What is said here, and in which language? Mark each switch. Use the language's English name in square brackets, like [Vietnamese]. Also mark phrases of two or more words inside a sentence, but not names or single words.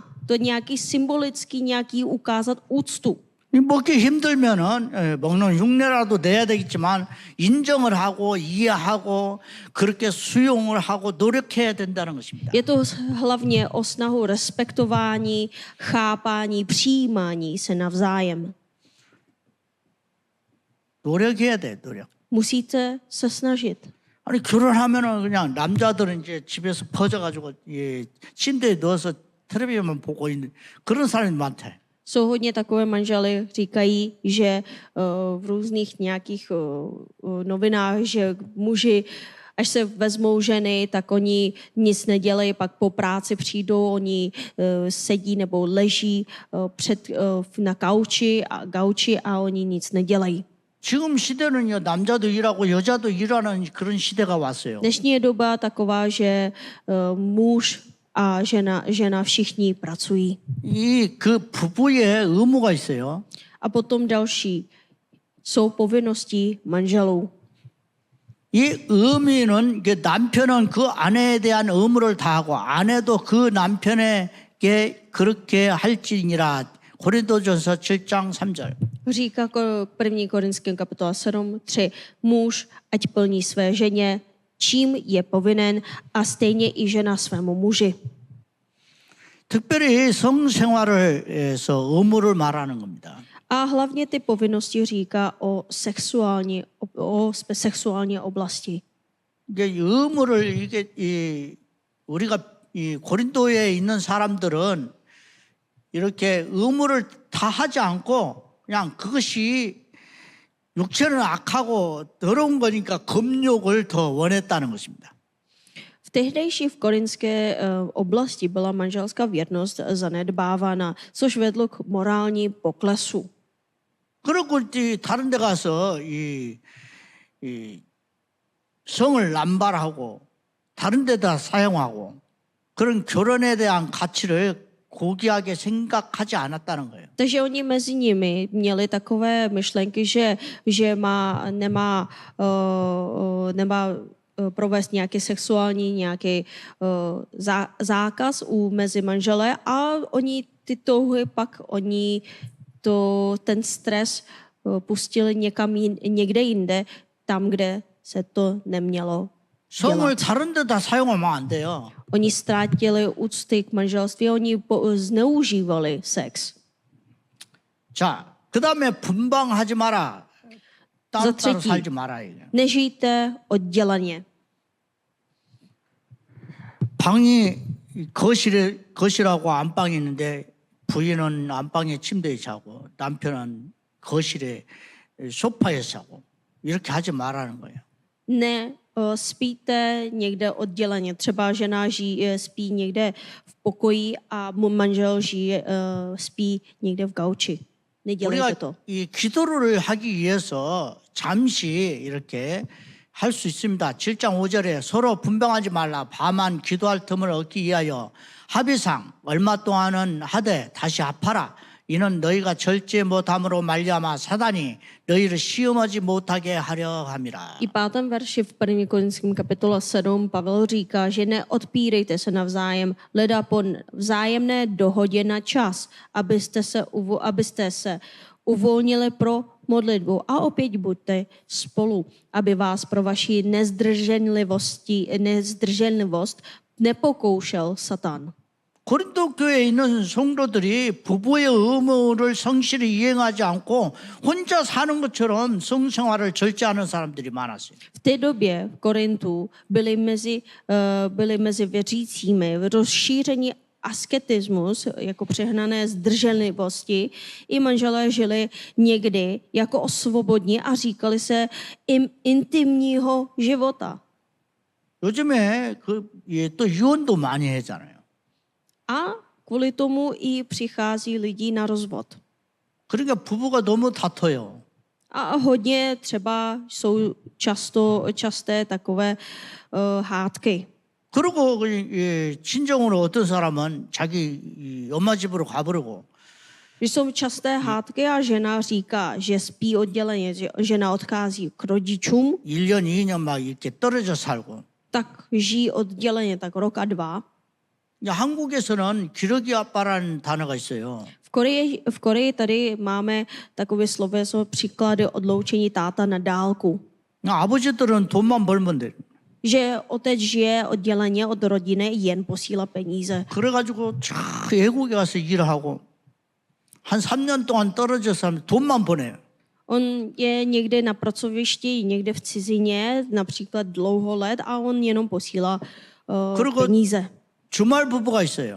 [Czech] To je nějaký symbolický, nějaký ukázat úctu. [Korean] 먹기 힘들면은 먹는 흉내라도 내야 되겠지만 인정을 하고 이해하고 그렇게 수용을 하고 노력해야 된다는 것입니다. [Czech] Je to hlavně o snahu respektování, chápání, přijímání se navzájem. [Korean] 노력해야 돼, 노력. [Czech] Musíte se snažit. [Korean] 아니 결혼하면은 그냥 남자들은 이제 집에서 퍼져가지고 침대에 누워서 텔레비전만 보고 있는 그런 사람이 많대. [Czech] Jsou hodně takové manžely, říkají, že v různých nějakých novinách, že muži, až se vezmou ženy, tak oni nic nedělají, pak po práci přijdou, oni sedí nebo leží na gauči a oni nic nedělají. [Korean] 지금 시대는요 남자도 일하고 여자도 일하는 그런 시대가 왔어요. [Czech] Dnešní je doba taková, že muž a žena všichni pracují. [Korean] 그 부부의 의무가 있어요. [Czech] A potom další jsou povinnosti manželů. [Korean] 이 의미는 남편은 그 아내에 대한 의무를 다하고 아내도 그 남편에게 그렇게 할지니라. 고린도전서 7장 3절. [Czech] Říká 1. Korinským kapitola 7:3. Muž ať plní své ženě, čím je povinen, a stejně i žena svému muži. [Korean] 특별히 성생활에서 의무를 말하는 겁니다. [Czech] A hlavně ty povinnosti říká o sexuální oblasti. [Korean] 이게 의무를 우리가 고린도에 있는 사람들은 이렇게 의무를 다 하지 않고 그냥 그것이 육체는 악하고 더러운 거니까 금욕을 더 원했다는 것입니다. [Czech] V tehdejší v korinské oblasti byla manželská věrnost zanedbávána, což vedlo k morální poklesu. [Korean] 그리고 다른 데 가서 이 성을 남발하고 다른 데다 사용하고 그런 결혼에 대한 가치를 고귀하게 생각하지 않았다는 거예요. [Czech] Takže oni mezi nimi měli takové myšlenky, že nemá provést nějaký sexuální nějaký zákaz mezi manžele, a oni ty touhy pak ten stres pustili někde jinde, tam, kde se to nemělo 성을 dělat. [Korean] 다른 데다 사용하면 안 돼요. [Czech] Oni ztratili úcty k manželství, oni zneužívali sex. [Korean] 자, 그다음에 분방하지 마라. 따로따로 třetí. 살지 마라. 이게. [Czech] Nežijte odděleně. [Korean] 방이 거실하고 안방이 있는데 부인은 안방에 침대에 자고 남편은 거실에 소파에 자고 이렇게 하지 말라는 거예요. [Czech] Ne spíte někde odděleně. Třeba žena spí někde v pokoji a manžel spí někde v gauči. Nedělejte to. [Korean] 우리가 이 기도를 하기 위해서 잠시 이렇게 할 수 있습니다. 7장 5절에 서로 분방하지 말라. 밤만 기도할 틈을 얻기 위하여 합의상 얼마 동안은 하되 다시 합하라. 이는 너희가 절제 못함으로 말미암아 사단이 너희를 시험하지 못하게 하려 함이라. [Czech] I 5. verši v 1. Korinským kapitole 7 Pavel říká, že neodpírejte se navzájem, leda po vzájemné dohodě na čas, abyste se uvolnili pro modlitbu a opět buďte spolu, aby vás pro vaši nezdrženlivost nepokoušel Satan. [Korean] 고린도 교회에 있는 성도들이 부부의 의무를 성실히 이행하지 않고 혼자 사는 것처럼 성생활을 절제하는 사람들이 많았어요. [Czech] V té době v Korintu byli mezi věřícími rozšíření asketismus, jako přehnané zdrženlivosti. I manželé žili někdy jako osvobodní a říkali se intimního života. [Korean] 요즘에 또 이혼도 많이 하잖아요. [Czech] A kvůli tomu i přichází lidi na rozvod. [Korean] 그러니까 부부가 너무 다퉈요. [Czech] A hodně třeba jsou časté takové hádky. [Korean] 그리고 친정으로 어떤 사람은 자기 엄마 집으로 가버리고 [Czech] Když jsou časté hádky a žena říká, že spí odděleně, že žena odchází k rodičům, [Korean] 1년, 2년 막 이렇게 떨어져 살고. [Czech] tak žijí odděleně tak rok a dva. [Korean] 한국에서는 기러기 아빠라는 단어가 있어요. [Czech] V Koreji tady máme takové sloveso příklady odloučení táta na dálku. [Korean] 아버지들은 돈만 벌면 돼. [Czech] Že otec žije odděleně od rodiny, jen posílá peníze. [Korean] 그래가지고 외국에 가서 일하고 한 3년 동안 떨어져서 하면 돈만 보내요. [Czech] On je někde na pracovišti, někde v cizině, například dlouho let, a on jenom posílá peníze. [Korean] 주말 부부가 있어요.